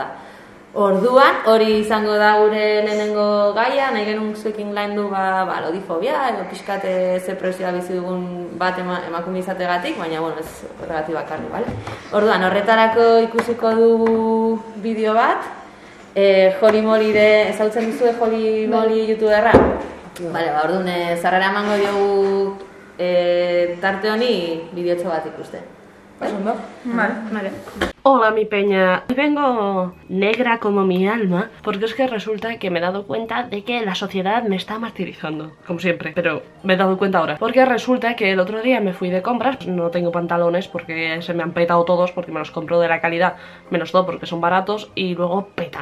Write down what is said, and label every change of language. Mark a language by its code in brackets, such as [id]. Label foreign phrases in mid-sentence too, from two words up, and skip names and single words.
[eu] Orduan, hori izango da gure lehenengo gaia, nahi genuen zuekin laindu lodifobia, edo pixkate ze presioa bizi dugun bat emakume izategatik, baina bueno, ez horregatik bakarrik, bale? Orduan, horretarako ikusiko dugu bideo bat, Joli Molire, ezautzen duzue Joli Moli youtuberra? Bale, orduan, zarrera emango diogu tarte honi bideotxo bat ikusten. [es] ¿No? Vale. Hola mi peña, hoy vengo negra como mi alma porque es que resulta que me he dado cuenta de que la sociedad me está martirizando, como siempre, pero me he dado cuenta ahora. Porque resulta que el otro día me fui de compras, no tengo pantalones porque se me han petado todos porque me los compro de la calidad, menos todo porque son baratos y luego petan.